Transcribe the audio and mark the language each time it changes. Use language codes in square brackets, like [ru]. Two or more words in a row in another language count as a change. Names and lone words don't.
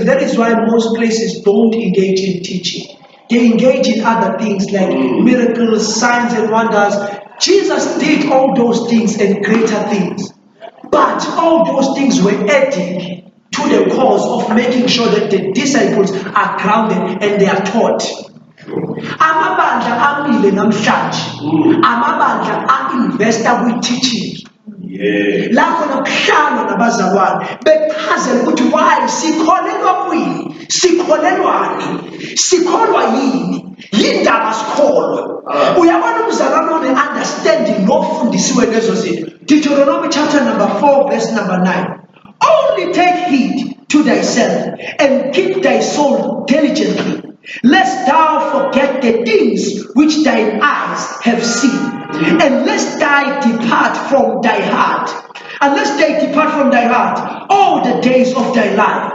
[en] That is why most places don't engage in teaching. They engage in other things like miracles, signs and wonders. Jesus did all those things and greater things. But all those things were adding to the cause of making sure that the disciples are grounded and they are taught. [zu] Amabandla amile namhlanje. Amabandla a-investor [en] with teaching. [zu] La khona kuhlangana nabazalwane bechazela ukuthi why sikholelwa kwini, sikholelwani, sikholwa yini, yindaba sikholwa. Uyabona umzalwane one-understanding nofundisiwe lezo zinto. [en] Deuteronomy chapter number 4 verse number 9. Only take heed to thyself and keep thy soul diligently, lest thou forget the things which thine eyes have seen, and lest they depart from thy heart, all the days of thy life.